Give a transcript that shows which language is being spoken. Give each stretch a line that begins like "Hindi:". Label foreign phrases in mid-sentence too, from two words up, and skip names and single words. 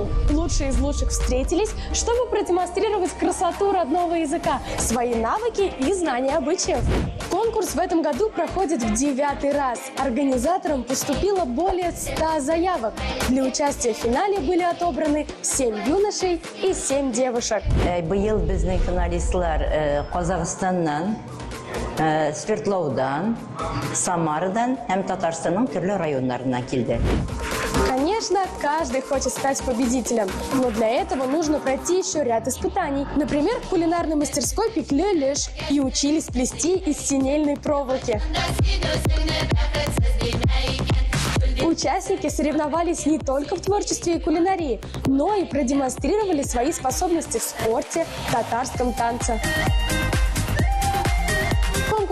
Russian: Лучшие из лучших встретились, чтобы продемонстрировать красоту родного языка, свои навыки и знания обычаев. Конкурс в этом году проходит в 9-й раз. Организаторам поступило более 100 заявок. Для участия в финале были отобраны 7 юношей и 7 девушек.
Tatar: Быйыл безнең финалистлар Казахстаннан, Свердловдан, Самарадан һәм Татарстанның төрле районнарыннан килде.
Russian: Конечно, каждый хочет стать победителем, но для этого нужно пройти еще ряд испытаний. Например, в кулинарной мастерской пекли леш и учились плести из синельной проволоки. Участники соревновались не только в творчестве и кулинарии, но и продемонстрировали свои способности в спорте, татарском танце.